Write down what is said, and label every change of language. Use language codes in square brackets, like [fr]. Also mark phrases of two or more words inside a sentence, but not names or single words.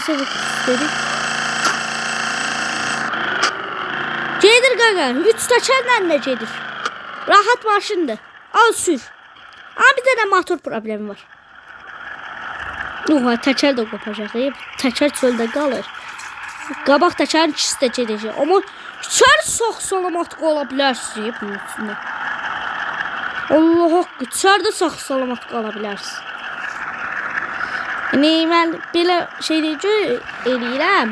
[az] Gedir gaga. 3 tekerlə de gedir. Rahat maşındır. Al sür. [tr] Ama bir tane motor problemi var. [az] Teker de kopacak. Teker çöldə qalır. Qabaq tekerin ikisi də gedəcək. Amma içəri sağ-salamat qala bilərsiniz bunun üstündə. Allah haqqı, içəridə sağ-salamat qala bilərsiniz. Yəni mən belə şeyləri eləyirəm.